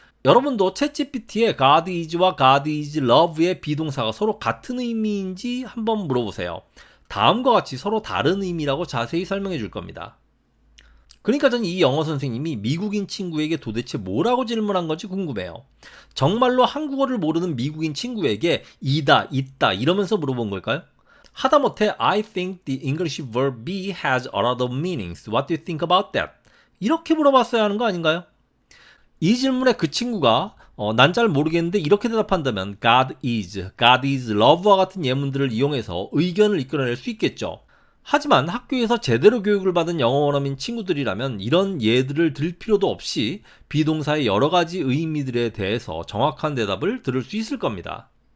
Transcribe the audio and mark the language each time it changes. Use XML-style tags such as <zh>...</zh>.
<ko>여러분도 챗GPT에</ko> <en>God is</en> <ko>와</ko> <en>God is love</en> <ko>의 비동사가 서로 같은 의미인지 한번 물어보세요. 다음과 같이 서로 다른 의미라고 자세히 설명해 줄 겁니다. 그러니까 전 이 영어 선생님이 미국인 친구에게 도대체 뭐라고 질문한 건지 궁금해요. 정말로 한국어를 모르는 미국인 친구에게 이다, 있다 이러면서 물어본 걸까요? 하다못해</ko> <en>I think the English verb be has a lot of meanings. What do you think about that?</en> <ko>이렇게 물어봤어야 하는 거 아닌가요? 이 질문에 그 친구가 난 잘 모르겠는데 이렇게 대답한다면</ko> <en>God is love</en> <ko>와 같은 예문들을 이용해서 의견을 이끌어낼 수 있겠죠. 하지만 학교에서 제대로 교육을 받은 영어 원어민 친구들이라면 이런 예들을 들 필요도 없이 비동사의 여러 가지 의미들에 대해서 정확한 대답을 들을 수 있을 겁니다.</ko>